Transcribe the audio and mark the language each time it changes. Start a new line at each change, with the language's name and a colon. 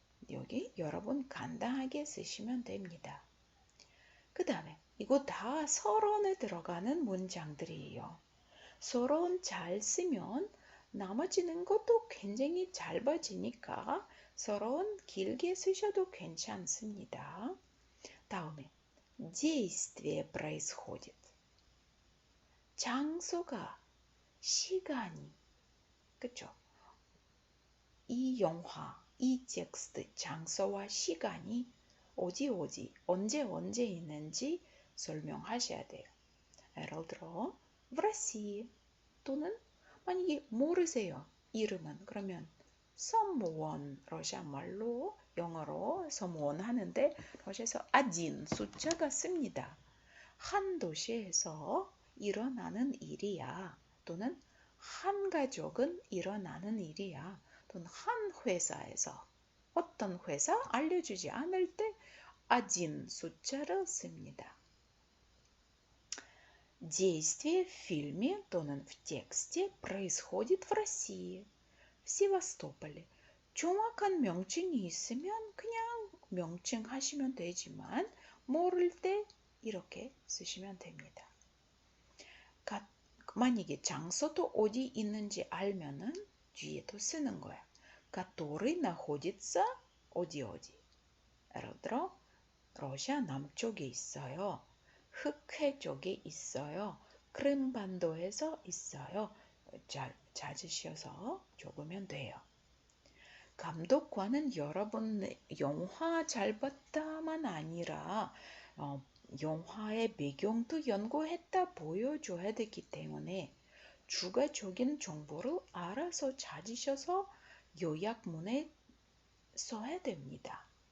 Korean: 여기 여러분 간단하게 쓰시면 됩니다. 그 다음에 이거 다 서론에 들어가는 문장들이에요. 서론 잘 쓰면 나머지는 것도 굉장히 짧아지니까 서론 길게 쓰셔도 괜찮습니다. 다음에
Russian: действие происходит.
Korean: 장소가, 시간이, 그쵸? 이 영화, 이 텍스트, 장소와 시간이 어디, 언제 있는지 설명하셔야 돼요. 예를 들어,
Russian: в России
Korean: 또는 만약에 모르세요. 이름은 그러면 someone 러시아 말로 영어로 someone 하는데 러시아에서 один 숫자가 씁니다. 한 도시에서 일어나는 일이야. 또는 한 가족은 일어나는 일이야. 또는 한 회사에서 어떤 회사 알려주지 않을 때 один 숫자를 씁니다.
Russian: Действие в фильме
Korean: 또는
Russian: в тексте происходит в России, в Севастополе.
Korean: 정확한 명칭이 있으면 그냥 명칭 하시면 되지만 모를 때 이렇게 쓰시면 됩니다. 만약에 장소도 어디 있는지 알면은 뒤에도 쓰는 거야.
Russian: который находится
Korean: 어디. 예를 들어 러시아 남쪽에 있어요. 흑해 쪽에 있어요. 크림반도에서 있어요. 찾으셔서 적으면 돼요. 감독관은 여러분 영화 잘 봤다만 아니라 영화의 배경도 연구했다 보여줘야 되기 때문에 추가적인 정보를 알아서 찾으셔서 요약문에 써야 됩니다.